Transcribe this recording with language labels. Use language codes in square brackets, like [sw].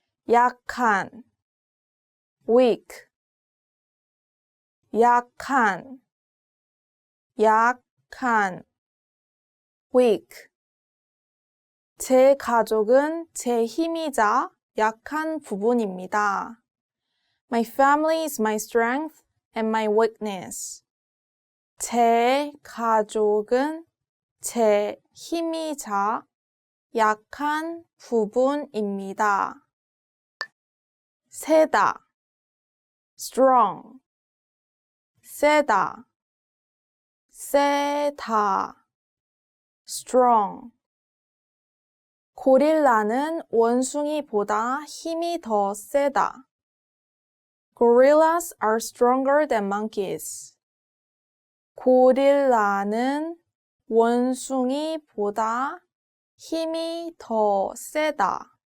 [ko] 약한, weak. 약한, 약한, weak. 제 가족은 제 힘이자 약한 부분입니다. [en] My family is my strength and my weakness. [ko] 제 가족은 제 힘이자 약한 부분입니다. 세다, strong. 세다, 세다, strong. 고릴라는 원숭이보다 힘이 더 세다. [en] Gorillas are stronger than monkeys. [ko] 고릴라는 원숭이보다 힘이 더 세다.